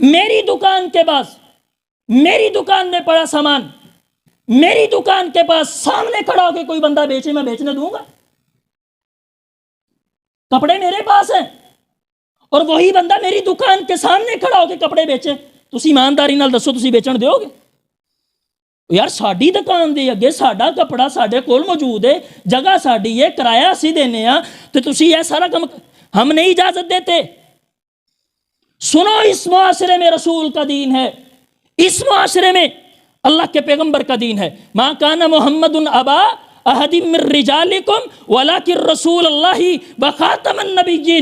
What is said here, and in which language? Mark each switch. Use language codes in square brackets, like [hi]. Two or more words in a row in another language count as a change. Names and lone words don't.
[ur] میری دکان کے پاس، میری دکان میں پڑا سامان میری دکان کے پاس سامنے کھڑا ہو کے کوئی بندہ بیچے، میں بیچنے دوں گا؟ کپڑے میرے پاس ہیں اور وہی بندہ میری دکان کے سامنے کھڑا ہو کے کپڑے بیچے، [pa] تسی ایمانداری نال دسو تسی بیچن دیو گے؟ یار ساڈی دکان دے اگے ساڈا کپڑا ساڈے کول موجود ہے، جگہ ساڈی ہے، کرایہ اسی دینے ہاں، تے تسی [ur] یہ سارا کم ہم نہیں اجازت دیتے۔ سنو، اس معاشرے میں رسول کا دین ہے، اس معاشرے میں اللہ کے پیغمبر کا دین ہے۔ [ar] ما کان محمد ابا احد من رجالکم ولکن رسول اللہ وخاتم النبیین۔